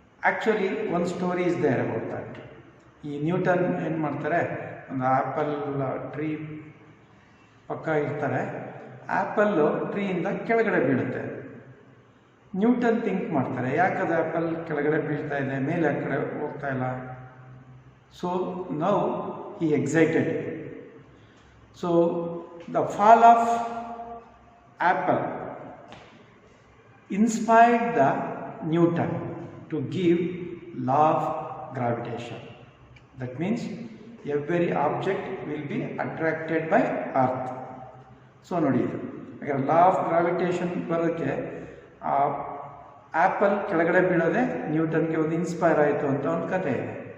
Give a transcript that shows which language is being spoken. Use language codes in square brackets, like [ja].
[en] Actually, one story is there about that. [kn] ಈ Newton ಏನು ಮಾಡ್ತಾರೆ, ಒಂದು ಆ್ಯಪಲ್ ಟ್ರೀ ಪಕ್ಕ ಇರ್ತಾರೆ, ಆ್ಯಪಲ್ಲು ಟ್ರೀಯಿಂದ ಕೆಳಗಡೆ ಬೀಳುತ್ತೆ. ನ್ಯೂಟನ್ ಥಿಂಕ್ ಮಾಡ್ತಾರೆ, ಯಾಕದು ಆ್ಯಪಲ್ ಕೆಳಗಡೆ ಬೀಳ್ತಾ ಇದೆ, ಮೇಲೆ ಆ ಕಡೆ ಹೋಗ್ತಾ ಇಲ್ಲ. [en] So now he excited. So the fall of apple inspired the Newton to give law of gravitation. That means every object will be attracted by earth. [kn] So ನೋಡಿ, ಈಗ ಲಾ ಆಫ್ ಗ್ರಾವಿಟೇಷನ್ ಬರೋಕ್ಕೆ ಆ ಆ್ಯಪಲ್ ಕೆಳಗಡೆ ಬೀಳೋದೆ ನ್ಯೂಟನ್ಗೆ ಒಂದು inspire ಆಯಿತು ಅಂತ ಒಂದು ಕಥೆ ಇದೆ.